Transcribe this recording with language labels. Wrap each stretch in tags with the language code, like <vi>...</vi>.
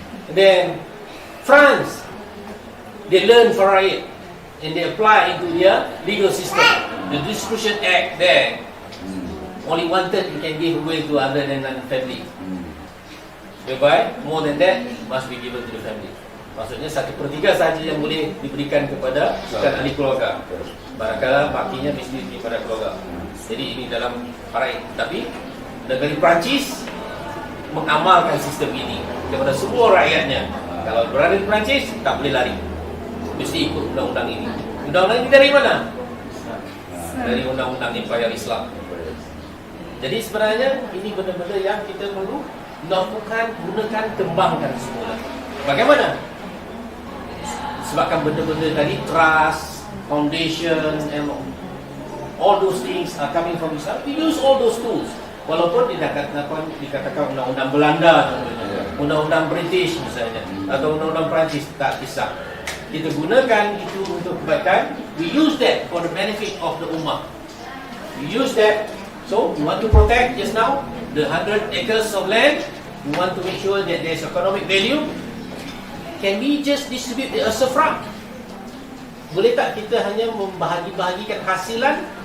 <en>And then France, they learn faraid and they apply into their legal system. The Distribution Act there, only 1/3 you can give away to other than family. Whereby more than that must be given to the family.</en> <ms>Maksudnya 1/3 saja yang boleh diberikan kepada bukan ahli keluarga. Barangkali bakinya mesti kepada keluarga. Jadi ini dalam faraid. Tapi negara Perancis mengamalkan sistem ini kepada semua rakyatnya. Kalau berada di Perancis, tak boleh lari. Mesti ikut undang-undang ini. Undang-undang ini dari mana? Dari undang-undang Empire Islam. Jadi sebenarnya ini benda-benda yang kita perlu lakukan, gunakan, kembangkan semula. Bagaimana? Sebabkan benda-benda tadi,</ms> <en>trust, foundation, and all those things are coming from Islam. We use all those tools.</en> <ms>Walaupun dikatakan undang-undang Belanda, undang-undang British misalnya, atau undang-undang Perancis, tak kisah. Kita gunakan itu untuk kebaikan.</ms> <en>We use that for the benefit of the ummah. We use that. So we want to protect just now the 100 acres of land. We want to make sure that there's economic value. Can we just distribute it as a</en> <ms>Boleh tak kita hanya membahagi-bahagikan hasilan</ms>